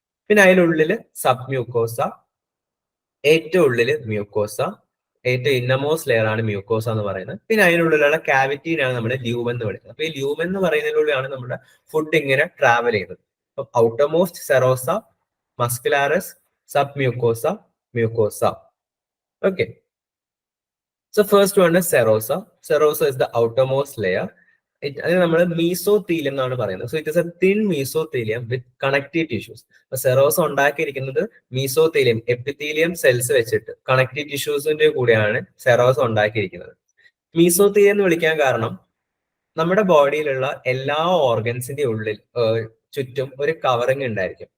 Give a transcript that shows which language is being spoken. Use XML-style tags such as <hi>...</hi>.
<ml>പിന്നെ അതിനുള്ളിൽ sub mucosa, ഏറ്റവും ഉള്ളിൽ മ്യൂക്കോസ, ഏറ്റവും ഇന്നമോസ്റ്റ് ലെയർ ആണ് മ്യൂക്കോസ എന്ന് പറയുന്നത്. പിന്നെ അതിനുള്ളിലുള്ള ക്യാവിറ്റീനാണ് നമ്മൾ ല്യൂമൻ എന്ന് വിളിക്കുന്നത്. അപ്പൊ ഈ ല്യൂമൻ എന്ന് പറയുന്നതിലൂടെയാണ് നമ്മുടെ ഫുഡ് ഇങ്ങനെ ട്രാവൽ ചെയ്യുന്നത്. അപ്പൊ outermost serosa, മസ്കുലാറിസ്, sub mucosa, mucosa.</ml> <en>Okay, so first one is serosa. Serosa is the outermost layer.</en> <ml>അത് നമ്മൾ മീസോത്തീലിയം എന്നാണ് പറയുന്നത്.</ml> <en>So it is a thin mesothelium with connective tissues.</en> <ml>Serosa ഉണ്ടാക്കിയിരിക്കുന്നത് മീസോത്തീലിയം, എപ്പിത്തീലിയം സെൽസ് വെച്ചിട്ട് കണക്റ്റീവ് ടിഷ്യൂസിന്റെ കൂടെയാണ് സെറോസ ഉണ്ടാക്കിയിരിക്കുന്നത്. മീസോത്തീലിയം എന്ന് വിളിക്കാൻ കാരണം നമ്മുടെ ബോഡിയിലുള്ള എല്ലാ ഓർഗൻസിന്റെ ഉള്ളിൽ ചുറ്റും ഒരു കവറിങ് ഉണ്ടായിരിക്കും.</ml>